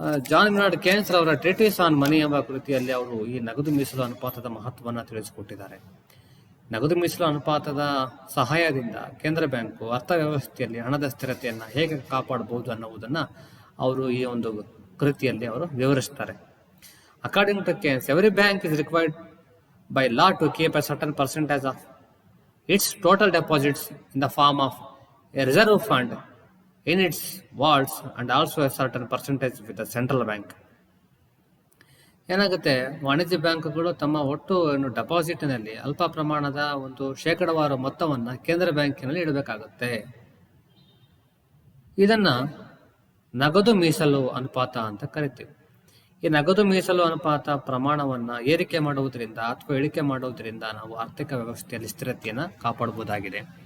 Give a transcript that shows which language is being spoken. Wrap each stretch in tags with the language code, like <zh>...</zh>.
<kn>John ಮಿನಾರ್ಡ್ ಕೇನ್ಸ್ ಅವರ ಟ್ರೀಟಿಸ್ on ಮನಿ ಎಂಬ ಕೃತಿಯಲ್ಲಿ ಅವರು ಈ ನಗದು ಮೀಸಲು ಅನುಪಾತದ ಮಹತ್ವವನ್ನು ತಿಳಿಸಿಕೊಟ್ಟಿದ್ದಾರೆ. ನಗದು ಮೀಸಲು ಅನುಪಾತದ ಸಹಾಯದಿಂದ ಕೇಂದ್ರ ಬ್ಯಾಂಕು ಅರ್ಥವ್ಯವಸ್ಥೆಯಲ್ಲಿ ಹಣದ ಸ್ಥಿರತೆಯನ್ನು ಹೇಗೆ ಕಾಪಾಡಬಹುದು ಅನ್ನುವುದನ್ನು ಅವರು ಈ ಒಂದು ಕೃತಿಯಲ್ಲಿ ಅವರು ವಿವರಿಸ್ತಾರೆ.</kn> <en>According to Keynes, every bank is required by law to keep a certain percentage of its total deposits in the form of a reserve fund in its vaults and also a certain percentage with the central bank.</en> <kn>ಏನಾಗುತ್ತೆ, ವಾಣಿಜ್ಯ ಬ್ಯಾಂಕುಗಳು ತಮ್ಮ ಒಟ್ಟು ಡೆಪಾಸಿಟ್ನಲ್ಲಿ ಅಲ್ಪ ಪ್ರಮಾಣದ ಒಂದು ಶೇಕಡವಾರು ಮೊತ್ತವನ್ನು ಕೇಂದ್ರ ಬ್ಯಾಂಕಿನಲ್ಲಿ ಇಡಬೇಕಾಗುತ್ತೆ. ಇದನ್ನ ನಗದು ಮೀಸಲು ಅನುಪಾತ ಅಂತ ಕರಿತೀವಿ. ಈ ನಗದು ಮೀಸಲು ಅನುಪಾತ ಪ್ರಮಾಣವನ್ನು ಏರಿಕೆ ಮಾಡುವುದರಿಂದ ಅಥವಾ ಇಳಿಕೆ ಮಾಡುವುದರಿಂದ ನಾವು ಆರ್ಥಿಕ ವ್ಯವಸ್ಥೆಯಲ್ಲಿ ಸ್ಥಿರತೆಯನ್ನು ಕಾಪಾಡಬಹುದಾಗಿದೆ.</kn>